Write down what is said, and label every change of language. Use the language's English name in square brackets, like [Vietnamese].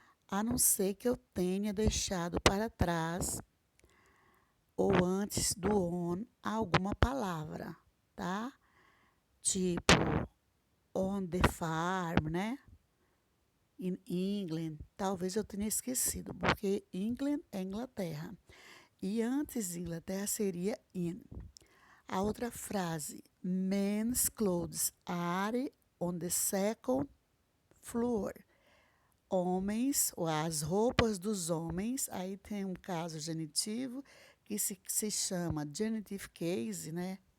[Portuguese] A não ser que eu tenha deixado para trás ou antes do on alguma palavra, tá? [English] Tipo on the farm, né? [Portuguese] In England, talvez eu tenha esquecido, porque England é Inglaterra. E antes de Inglaterra seria in. A outra frase, [English] men's clothes are on the second floor. [Portuguese] Homens, ou as roupas dos homens, aí tem um caso genitivo que se chama genitive case, né?